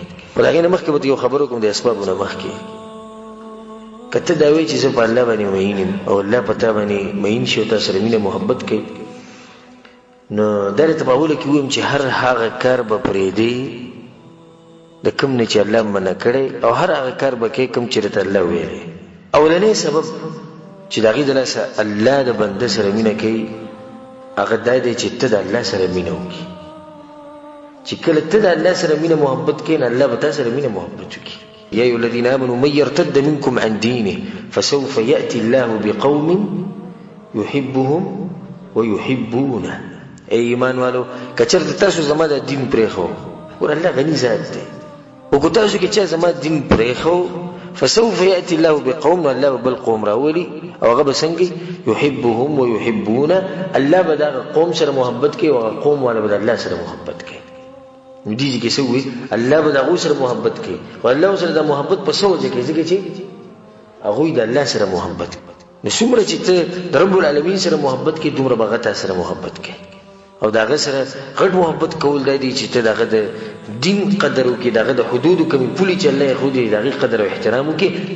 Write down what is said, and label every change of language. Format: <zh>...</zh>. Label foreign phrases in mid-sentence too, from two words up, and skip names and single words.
<ps>په د هغې نه مخکې به یو خبره وکړم د اسبابو نه مخکې. که ته دا وایې چې زه په الله باندې مین یم او الله په تا باندې مین شي او تا سره مینه محبت کوي، نو دا درته په اوله کې ووایم چې هر هغه کار به پرېږدې د کوم نه چې الله منع کړی، او هر هغه کار به کوې کوم چې درته الله ویلی. اولنی سبب چې د هغې د لاسه الله د بنده سره مینه کوي هغه دا دی چې ته د الله سره مینه وکړي. چې کله ته د الله سره مینه محبت کوې نو الله به تا سره مینه محبت وکړي.</ps> <ar>يا أيها الذين آمنوا من يرتد منكم عن دينه فسوف يأتي الله بقوم يحبهم ويحبونه.</ar> <ur>اے ایمان والو</ur> <ps>کچرته تاسو زما د دین پرېښو، ور الله غني ذات دی، او که تاسو کې چا زما دین پرېښو</ps> <ar>فسوف يأتي الله بقوم،</ar> <ps>الله به بل قوم راولي او هغه به څنګه</ps> <ar>يحبهم ويحبونه،</ar> <ps>الله به دغه قوم سره محبت کوي او هغه قوم والا به د الله سره محبت کوي. نو دې کې څه وایي الله به د هغوی سره محبت کوي، او الله سره د محبت په څه وجه کوي؟ ځکه چې هغوی د الله سره محبت کوي. نو څومره چې ته د</ps> <ar>رب العالمین</ar> <ps>سره محبت کوي دومره به هغه تا سره محبت کوي، او د هغه سره غټ محبت کول دا دی چې ته د هغه د دین قدر وکړي، د هغه د حدودو کومې پولې چې الله یې د هغې قدر او احترام وکړي.</ps>